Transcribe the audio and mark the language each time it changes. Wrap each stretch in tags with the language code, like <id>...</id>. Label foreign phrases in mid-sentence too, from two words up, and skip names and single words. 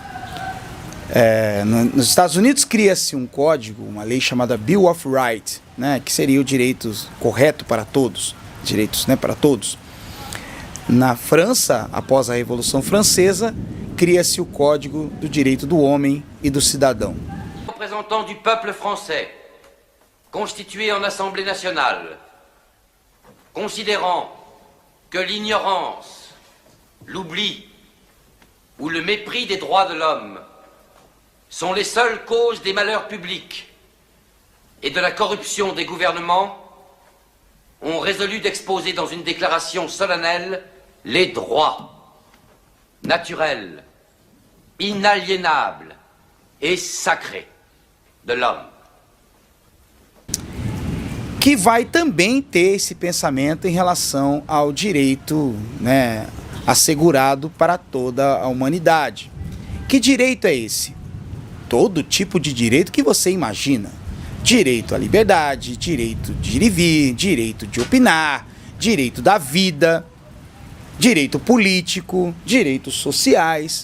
<pt>Nos Estados Unidos cria-se um código, uma lei chamada Bill of Rights, né, que seria o direito correto para todos, direitos, né, para todos. Na França, após a Revolução Francesa, cria-se o Código do Direito do Homem e do Cidadão.</pt> <fr>Représentant du peuple français, constitué en Assemblée nationale, considérant que l'ignorance, l'oubli ou le mépris des droits de l'homme sont les seules causes des malheurs publics et de la corruption des gouvernements, ont résolu d'exposer dans une déclaration solennelle les droits naturels, inaliénables et sacrés de l'homme.</fr> <pt>Que vai também ter esse pensamento em relação ao direito, né, assegurado para toda a humanidade. Que direito é esse? Todo tipo de direito que você imagina. Direito à liberdade, direito de ir e vir, direito de opinar, direito da vida, direito político, direitos sociais.</pt>